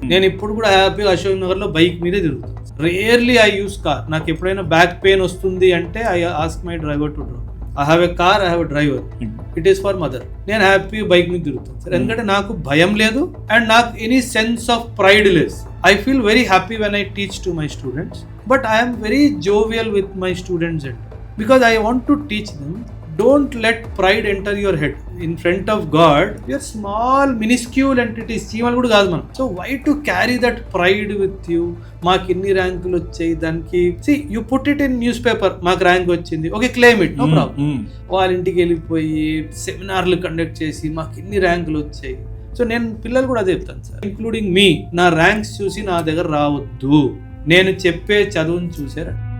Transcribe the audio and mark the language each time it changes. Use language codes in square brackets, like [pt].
[te] నేను ఇప్పుడు కూడా హ్యాపీగా అశోక్ నగర్ లో బైక్ మీదే తిరుగుతాను. [en] Rarely I use car. [te] నాకు ఎప్పుడైనా బ్యాక్ పెయిన్ వస్తుంది అంటే [en] I ask my driver to drop. I have a car, I have a driver. It is for mother. [te] నేను హ్యాపీ బైక్ మీద తిరుగుతాను సార్. ఎందుకంటే నాకు భయం లేదు అండ్ నాకు ఎనీ సెన్స్ ఆఫ్ ప్రైడ్ లేదు. [en] I feel very happy when I teach to my students, but I am very jovial with my students and because I want to teach them, don't let pride enter your head. In front of God, we are small, minuscule entities. [te] చీమలు కూడా కాదు మనం. [en] So why to carry that pride with you? [te] మాకు ఇన్ని ర్యాంకులు వచ్చాయి దానికి. [en] See, you put it in newspaper. [te] మాకు ర్యాంక్ వచ్చింది. [en] Okay, claim it. No problem. [te] వాళ్ళ ఇంటికి వెళ్ళిపోయి సెమినార్లు కండక్ట్ చేసి మాకు ఇన్ని ర్యాంకులు వచ్చాయి. సో నేను పిల్లలు కూడా అదే చెప్తాను సార్, ఇంక్లూడింగ్ మీ. నా ర్యాంక్స్ చూసి నా దగ్గర రావద్దు, నేను చెప్పే చదువుని చూసారా.